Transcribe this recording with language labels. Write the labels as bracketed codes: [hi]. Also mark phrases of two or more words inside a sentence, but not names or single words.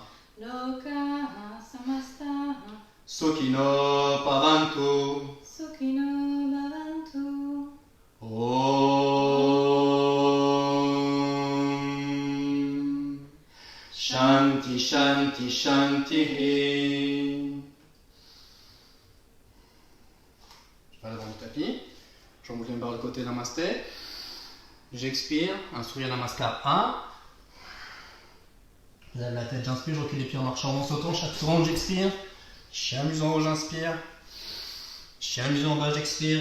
[sa] lokaha samastaha Sukhino bhavantu sukhino bhavantu. Om Shanti Shanti Shanti. [fr] Je vais aller dans le tapis. J'envoie par le côté namasté. J'expire, un [sa] Surya Namaskar [fr] 1. Je lève la tête, j'inspire, je recule les pieds en marchant en sautant. Chaque seconde, j'expire. Chien mise en haut, j'inspire. Chien mise en bas, j'expire.